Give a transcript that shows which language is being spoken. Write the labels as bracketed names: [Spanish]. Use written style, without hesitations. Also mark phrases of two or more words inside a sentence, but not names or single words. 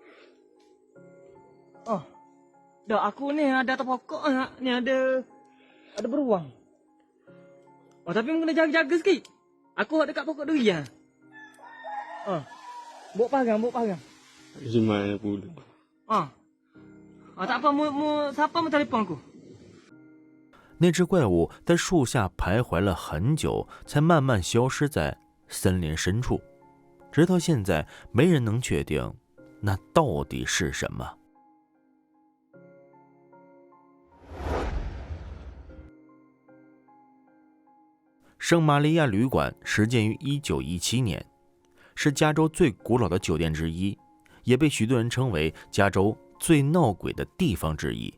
[Malay] Dah aku ni ada atas pokok ni ada beruang. Tapi kena jaga-jaga sikit. Aku dekat pokok durian. Bawa pagang. Di mana pula? Tak apa, siapa mau telefon aku？ [Chinese] 那只怪物在树下徘徊了很久，才慢慢消失在森林深处。直到现在，没人能确定那到底是什么。圣玛利亚旅馆始建于1917年，是加州最古老的酒店之一，也被许多人称为加州最闹鬼的地方之一。